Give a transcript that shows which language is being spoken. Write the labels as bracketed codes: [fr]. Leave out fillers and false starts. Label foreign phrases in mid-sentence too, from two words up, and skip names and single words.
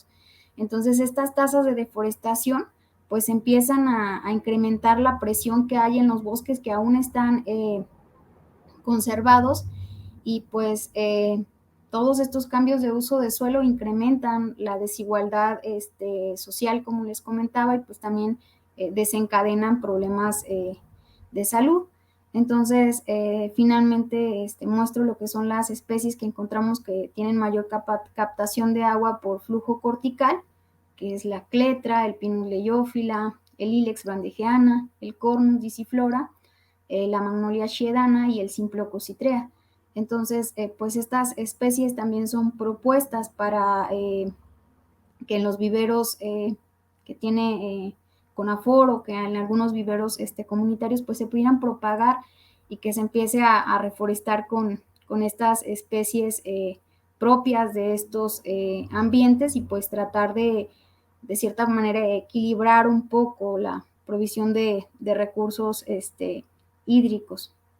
[es] Entonces, estas tasas de deforestación pues empiezan a incrementar la presión que hay en los bosques que aún están conservados, y pues todos estos cambios de uso de suelo incrementan la desigualdad social, como les comentaba, y pues también desencadenan problemas de salud. Entonces, finalmente muestro lo que son las especies que encontramos que tienen mayor captación de agua por flujo cortical, que es la cletra, el Pinus leiófila, el Ilex brandegeana, el Cornus disiflora, la Magnolia schiedana y el Simploco citrea. Entonces, pues estas especies también son propuestas para que en los viveros que tiene CONAFOR o que en algunos viveros comunitarios pues se pudieran propagar y que se empiece a reforestar con estas especies propias de estos ambientes, y pues tratar de cierta manera equilibrar un poco la provisión de recursos hídricos.